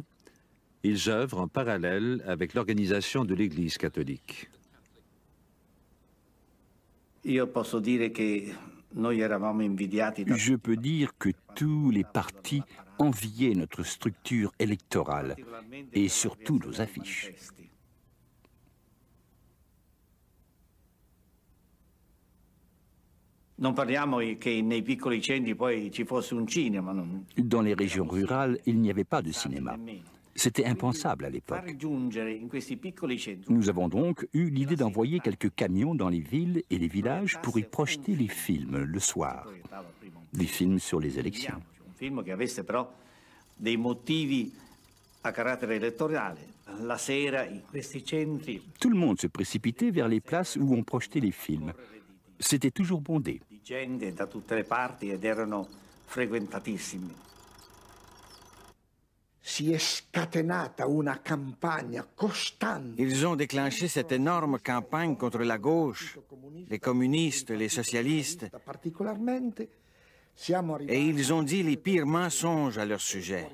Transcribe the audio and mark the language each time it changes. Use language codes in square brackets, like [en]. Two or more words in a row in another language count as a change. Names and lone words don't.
[fr] Ils œuvrent en parallèle avec l'organisation de l'Église catholique. Je peux dire que tous les partis enviaient notre structure électorale et surtout nos affiches. [it] Non parliamo che nei piccoli centri poi ci fosse un cinema. [fr] Dans les régions rurales, il n'y avait pas de cinéma. C'était impensable à l'époque. Nous avons donc eu l'idée d'envoyer quelques camions dans les villes et les villages pour y projeter les films le soir. Des films sur les élections. [it] Un film che avesse però dei motivi a carattere elettorale. La sera in questi centri. [fr] Tout le monde se précipitait vers les places où on projetait les films. C'était toujours bondé. [it] Di gente da tutte le parti ed erano frequentatissimi. [fr] Ils ont déclenché cette énorme campagne contre la gauche, les communistes, les socialistes. Et ils ont dit les pires mensonges à leur sujet.